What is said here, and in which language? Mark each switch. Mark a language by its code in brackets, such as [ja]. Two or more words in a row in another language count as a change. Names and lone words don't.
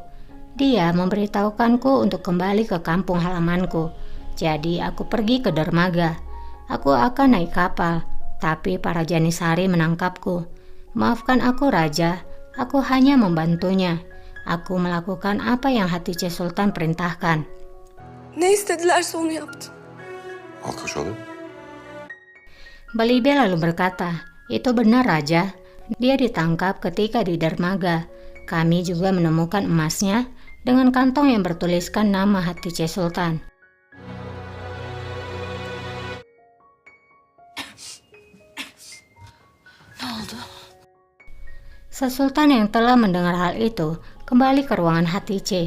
[id] Dia memberitahukanku untuk kembali ke kampung halamanku. Jadi aku pergi ke dermaga. Aku akan naik kapal, tapi para Janissary menangkapku. Maafkan aku Raja, aku hanya membantunya. Aku melakukan apa yang Hatice Sultan perintahkan." [tr] Ne istedilerse onu yaptım. Alkış oğlum. [id] Balibe lalu berkata, "Itu benar Raja. Dia ditangkap ketika di dermaga. Kami juga menemukan emasnya dengan kantong yang bertuliskan nama Hatice Sultan." Sang Sultan yang telah mendengar hal itu kembali ke ruangan Hatice.